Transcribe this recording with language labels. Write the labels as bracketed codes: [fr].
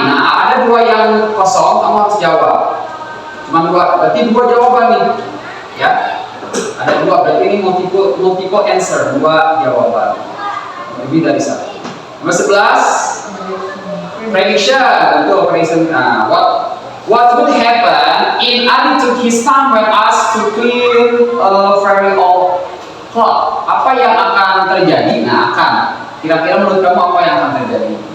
[id] Nah, ada 2 yang kosong, kamu harus jawab. Cuma 2, berarti 2 jawaban nih. Ya, ada 2, berarti ini multiple answer, 2 jawaban, lebih dari 1. Nomor 11 prediction, betul prediction. [en] Nah, what would happen in Adi took his time when asked to clear a very old clock? [id] Apa yang akan terjadi? Nah, akan. Kira-kira menurut kamu apa yang akan terjadi?